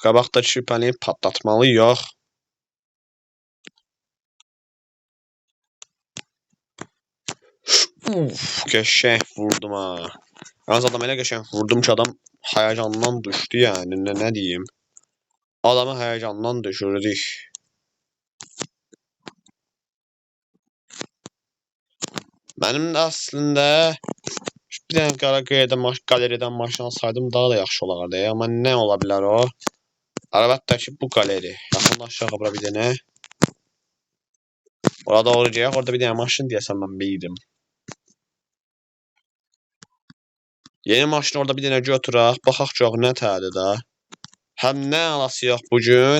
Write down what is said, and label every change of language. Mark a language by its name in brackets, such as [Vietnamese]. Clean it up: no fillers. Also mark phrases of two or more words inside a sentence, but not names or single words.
[Azerbaijani] Qabaqda şübhəni patlatmalıyıq. Geçək vurdum ha. Yalnız adam elə geçək vurdum ki adam həyacandan düşdü yani. [Turkish] Ne diyeyim? [Azerbaijani] Adamı həyacandan düşürdük. [Turkish] Benim de aslında bir tane galeriden [Azerbaijani] maşın alsaydım daha da yaxşı olardı. [Turkish] Ama ne olabilir o? [Azerbaijani] Əlbəttə ki bu galeri. Yaxınlaşaq bura bir dənə. Orada olacaq. Orada bir dənə maşın deyəsən mən bildim. Yeni maşın orada bir dənə götürək. Baxaq çox nə tədir də. Həm nə alasıyıq bugün?